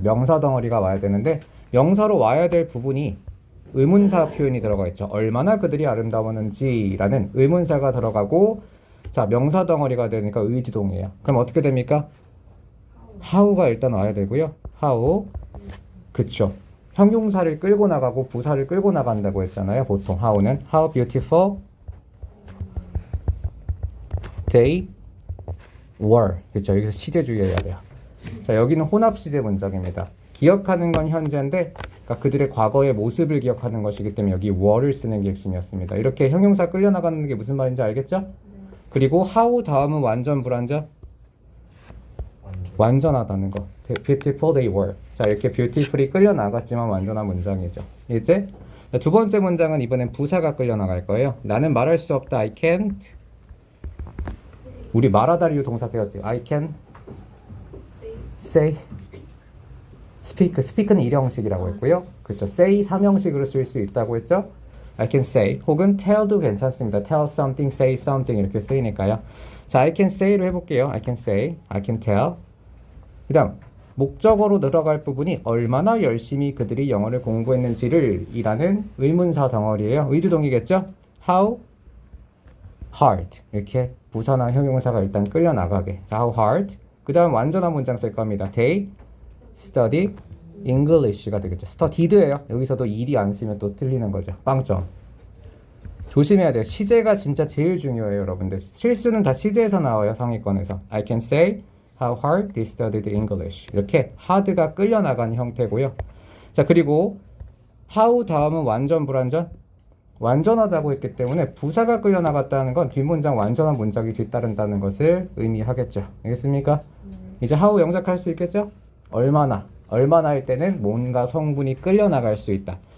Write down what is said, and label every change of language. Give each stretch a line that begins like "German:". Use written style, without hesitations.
Korean: 명사 덩어리가 와야 되는데 명사로 와야 될 부분이 의문사 표현이 들어가 있죠. 얼마나 그들이 아름다웠는지라는 의문사가 들어가고, 자, 명사 덩어리가 되니까 의주동이에요. 그럼 어떻게 됩니까? how가 일단 와야 되고요. how, 그쵸. 형용사를 끌고 나가고 부사를 끌고 나간다고 했잖아요. 보통
English: how는 how beautiful they were.
Korean: 그쵸. 여기서 시제 주의해야 돼요. 자, 여기는 혼합 시제 문장입니다. 기억하는 건 현재인데 그러니까 그들의 과거의 모습을 기억하는 것이기 때문에 여기 were를 쓰는 게 핵심이었습니다. 이렇게 형용사 끌려나가는 게 무슨 말인지 알겠죠? 네. 그리고 how 다음은 완전 불완전? 완전하다는 거.
English: Beautiful they were.
Korean: 자, 이렇게 beautifully 끌려 나갔지만 완전한 문장이죠. 이제 두 번째 문장은 이번엔 부사가 끌려 나갈 거예요. 나는 말할 수 없다.
English: I can't.
Korean: 우리 말하다리로 동사 배웠지.
English: I can say.
Korean: speak는 일형식이라고 했고요. 그렇죠. say 3형식으로 쓸 수 있다고 했죠.
English: I can say
Korean: 혹은 tell도 괜찮습니다. tell something, say something 이렇게 쓰이니까요. 자,
English: I can say
Korean: 로 해볼게요.
English: I can say, I can tell.
Korean: 그 다음 목적어로 들어갈 부분이 얼마나 열심히 그들이 영어를 공부했는지를 이라는 의문사 덩어리예요. 의주동이겠죠?
English: How hard
Korean: 이렇게 부사나 형용사가 일단 끌려 나가게.
English: How hard.
Korean: 그 다음 완전한 문장 쓸 겁니다.
English: They study English가
Korean: 되겠죠. studied예요. 여기서도 일이 안 쓰면 또 틀리는 거죠. 빵점. 조심해야 돼요. 시제가 진짜 제일 중요해요, 여러분들. 실수는 다 시제에서 나와요, 상위권에서.
English: I can say how hard they studied English.
Korean: 이렇게 hard가 끌려 나가는 형태고요. 자, 그리고 how 다음은 완전 불완전? 완전하다고 했기 때문에 부사가 끌려 나갔다는 건 뒷문장 완전한 문장이 뒤따른다는 것을 의미하겠죠. 알겠습니까? 이제 how 영작할 수 있겠죠? 얼마나 할 때는 뭔가 성분이 끌려 나갈 수 있다.